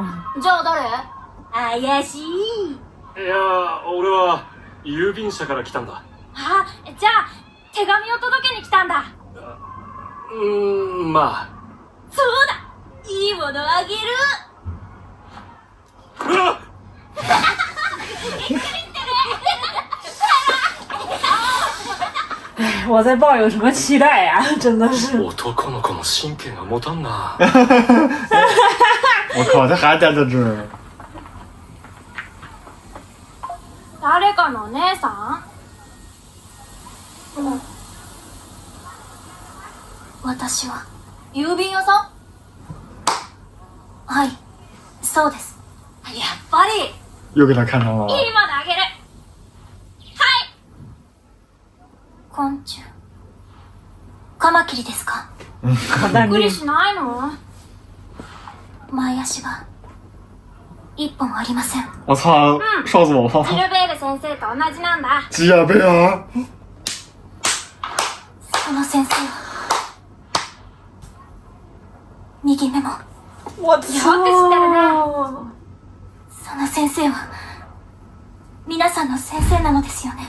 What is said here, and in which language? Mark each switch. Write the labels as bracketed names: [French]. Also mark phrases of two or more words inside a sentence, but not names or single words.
[Japanese] ん？じゃあ誰？怪しい。いや俺は郵便社から来たんだ。あ、じゃあ手紙を届けに来たんだ。まあ。そうだ、いいものあげる。うわっ [Chinese] 我在抱有什么期待呀、真的是。 [Japanese] 男の子の神経が持たんな。 [Chinese] 我靠，这还待在这儿。 [Japanese] 誰かのお姉さん？うん。私は郵便屋さん？はい、そうです。やっぱり。 [Chinese] 又给他看上了。 [Japanese] いいものあげる。はい。昆虫。カマキリですか？びっくりしないの？前足が一本ありません。 [Chinese] 我操，笑死我了！ [Japanese] ジルベール先生と同じなんだ。 [Chinese] 吉尔贝尔， [Japanese] その先生は右目も。 [Chinese] 我 [Japanese] よく知ってるね。その先生は皆さんの先生なのですよね。